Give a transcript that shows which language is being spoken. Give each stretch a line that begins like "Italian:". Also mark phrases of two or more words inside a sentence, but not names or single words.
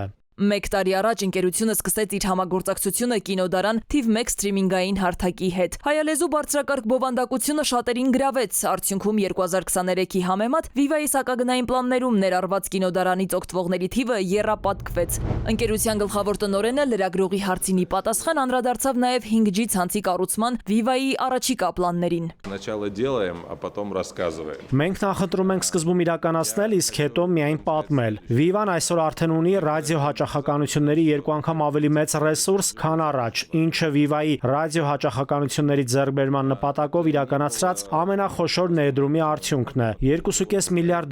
Armenian: Մեկ տարի առաջ ընկերությունը սկսեց իր համագործակցությունը կինոդարան թիվ 1 սթրիմինգային հարթակի հետ։ Հայալեզու բարձրակարգ բովանդակությունը շատերին գրավեց։ Արդյունքում 2023-ի համեմատ Viva-ի սակագնային պլաններում ներառված կինոդարանից օգտվողների թիվը եռապատկվեց։ Ընկերության գլխավոր տնօրենը լրագրողի հարցին ի պատասխան անդրադարձավ նաև 5G ցանցի կառուցման Viva-ի առաջիկա պլաններին։
Russian: Сначала делаем, а потом рассказываем.
Armenian: Մենք նախընտրում ենք սկզբում իրականացնել, իսկ հետո միայն պատմել։ Viva-ն այսօր արդեն ունի ռադիո հաճախականությունների 2 անգամ ավելի մեծ ռեսուրս, քան առաջ, ինչը Viva-ի ռադիո հաճախականությունների ձեռքբերման նպատակով իրականացրած ամենախոշոր ներդրումի արդյունքն է։ 2.5 միլիարդ